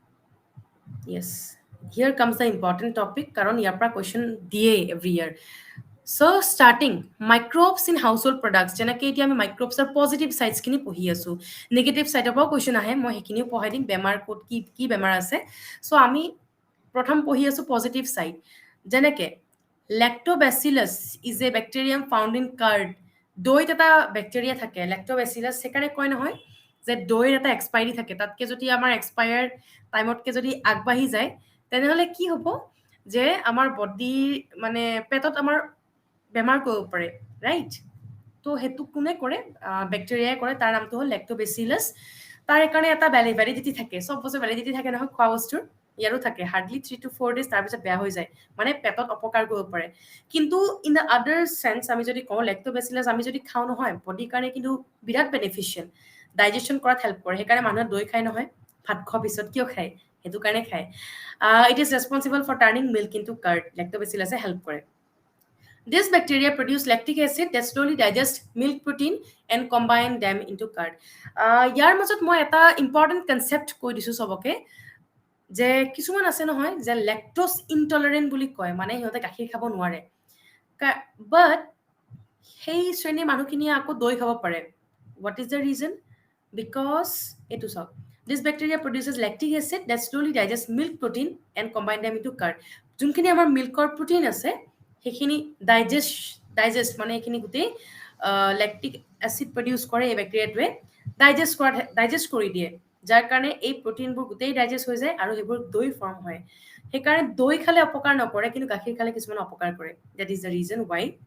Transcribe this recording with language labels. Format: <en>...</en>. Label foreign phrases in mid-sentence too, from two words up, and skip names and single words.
<en>yes here comes the important topic</en> <as>কাৰণ ইয়াৰ পৰা কুৱেশ্যন দিয়েই</as> <en>every year So starting microbes in household products</en> <as>যেনেকৈ এতিয়া আমি মাইক্ৰবছৰ</as> <en>positive sides</en> <as>পঢ়ি আছোঁ</as> <en>negative side</en> <as>পৰাও কুৱেশ্যন আহে মই সেইখিনিও পঢ়াই দিম বেমাৰ ক'ত কি কি বেমাৰ আছে চ' আমি প্ৰথম পঢ়ি আছোঁ</as> <en>positive side</en> <as>যেনেকৈ</as> <en>lactobacillus is a bacterium found in curd</en> <as>দৈত এটা বেক্টেৰিয়া থাকে লেক্টোবেচিলাছ সেইকাৰণে কয় নহয় যে দৈৰ এটা এক্সপাইৰী থাকে তাতকৈ যদি আমাৰ</as> <en>expire time</en> <as>যদি আগবাঢ়ি যায় তেনেহ'লে কি হ'ব যে আমাৰ বডিৰ মানে পেটত আমাৰ বেমাৰ কৰিব পাৰে</as> <en>right to</en> <as>সেইটো কোনে কৰে বেক্টেৰিয়াই কৰে তাৰ নামটো হ'ল লেক্টোবেচিলাছ তাৰ কাৰণে এটা ভেলিডিটি থাকে চব বস্তু ভেলিডিটি থাকে নহয় খোৱা বস্তুৰ ইয়াৰো থাকে হাৰ্ডলি</as> <en>3 to 4 days</en> <as>তাৰপিছত বেয়া হৈ যায় মানে পেটত অপকাৰ কৰিব পাৰে কিন্তু</as> <en>in the other sense</en> <as>আমি যদি কওঁ লেক্টোবেচিলাছ আমি যদি খাওঁ নহয় বডিৰ কাৰণে কিন্তু বিৰাট বেনিফিচিয়েল ডাইজেশ্যন কৰাত হেল্প কৰে সেইকাৰণে মানুহে দৈ খায় নহয় ভাত খোৱাৰ পিছত কিয় খায় সেইটো কাৰণে খায়</as> <en>it is responsible for turning milk into curd</en> <as>লেক্টোবেচিলাছে হেল্প কৰে</as> <en>This bacteria produce lactic acid that slowly digest milk protein and combine them into curd.</en> <as>ইয়াৰ মাজত মই এটা</as> <en>important concept</en> <as>কৈ দিছোঁ চবকে যে কিছুমান আছে নহয় যে</as> <en>lactose intolerant</en> <as>বুলি কয় মানে সিহঁতে গাখীৰ খাব নোৱাৰে বাট সেই শ্ৰেণীৰ মানুহখিনিয়ে আকৌ দৈ খাব পাৰে</as> <en>what is the reason because</en> <as>এইটো চাওক</as> <en>this bacteria produces lactic acid that slowly digest milk protein and combine them into curd</en> <as>যোনখিনি আমাৰ মিল্কৰ প্ৰটিন আছে সেইখিনি ডাইজেষ্ট মানে এইখিনি গোটেই</as> <en>lactic acid</en> <as>প্ৰডিউচ কৰে এই বেক্টেৰিয়াটোৱে ডাইজেষ্ট কৰি দিয়ে যাৰ কাৰণে এই প্ৰটিনবোৰ গোটেই ডাইজেষ্ট হৈ যায় আৰু সেইবোৰ দৈ ফৰ্ম হয় সেইকাৰণে দৈ খালে অপকাৰ নকৰে কিন্তু গাখীৰ খালে কিছুমান অপকাৰ কৰে</as> <en>that is the reason why</en>